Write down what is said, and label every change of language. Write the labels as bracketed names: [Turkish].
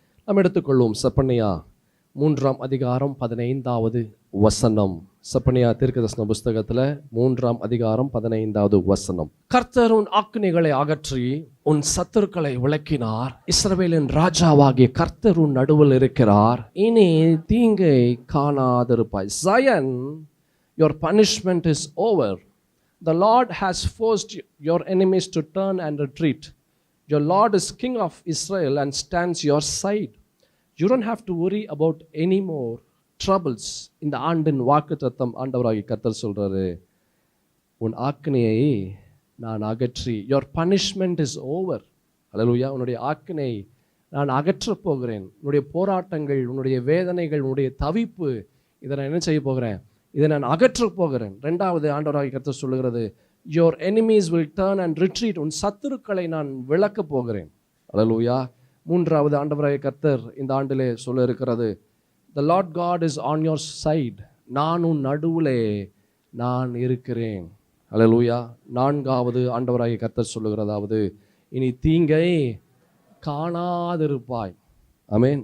[Tamil] நாம் எடுத்துக்கொள்வோம் செப்பனியா 3ஆம் அதிகாரம் 15வது வசனம். செப்பனியா தீர்க்கதரிசன புஸ்தகத்தில் 3ஆம் அதிகாரம் 15வது வசனம். கர்த்தர் உன் ஆக்கினைகளை அகற்றி உன் சத்துருக்களை விலக்கினார். இஸ்ரவேலின் ராஜாவாகிய கர்த்தர் உன் நடுவில் இருக்கிறார். இனி தீங்கை காணாதிருப்பாய். [English] Zion, your punishment is over. The Lord has forced your enemies to turn and retreat. Your Lord is King of Israel and stands your side. You don't have to worry about any more troubles. [Tamil] இந்த ஆண்டின் வாக்குத்தத்தம் ஆண்டவராகிய கர்த்தர் சொல்றாரு, உன் ஆக்கினையை நான் அகற்றி, [English] your punishment is over. [Tamil] அல்லேலூயா. உன்னுடைய ஆக்கினை நான் அகற்றப் போகிறேன். உன்னுடைய போராட்டங்கள், உன்னுடைய வேதனைகள், உன்னுடைய தவிப்பு, இதை நான் என்ன செய்ய போகிறேன்? இதை நான் அகற்றப் போகிறேன். 2வது ஆண்டவராகிய கர்த்தர் சொல்லுகிறது, [English] your enemies will turn and retreat. [Tamil] உன் சத்துருக்களை நான் விலக்கப் போகிறேன். அல்லேலூயா. 3வது ஆண்டவராகிய கர்த்தர் இந்த ஆண்டிலே சொல்ல இருக்கிறது, [English] the Lord God is on your side. [Tamil] நான் உன் நடுவிலே நான் இருக்கிறேன். அல்லேலூயா. 4வது ஆண்டவராகிய கர்த்தர் சொல்லுகிறதாவது, இனி தீங்கை காணாதிருப்பாய். ஆமென்.